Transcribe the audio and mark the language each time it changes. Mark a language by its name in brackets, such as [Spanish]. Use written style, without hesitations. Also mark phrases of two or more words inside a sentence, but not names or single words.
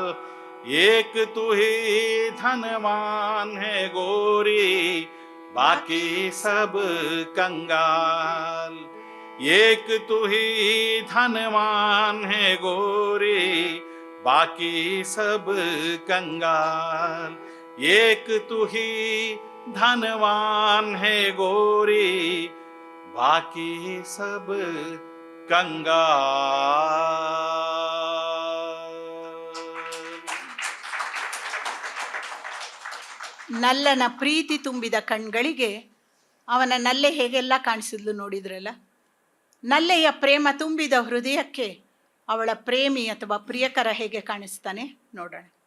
[Hindi] एक तू ही धनवान है गोरी, बाकी सब कंगाल, एक तू ही धनवान है गोरी, बाकी सब कंगाल, एक तू ही धनवान है गोरी, बाकी सब कंगाल। [Kannada] ನಲ್ಲನ ಪ್ರೀತಿ ತುಂಬಿದ ಕಣ್ಗಳಿಗೆ ಅವನ ನಲ್ಲೆ ಹೇಗೆಲ್ಲ ಕಾಣಿಸಿದ್ಲು ನೋಡಿದ್ರಲ್ಲ. ನಲ್ಲೆಯ ಪ್ರೇಮ ತುಂಬಿದ ಹೃದಯಕ್ಕೆ ಅವಳ ಪ್ರೇಮಿ ಅಥವಾ ಪ್ರಿಯಕರ ಹೇಗೆ ಕಾಣಿಸ್ತಾನೆ ನೋಡೋಣ.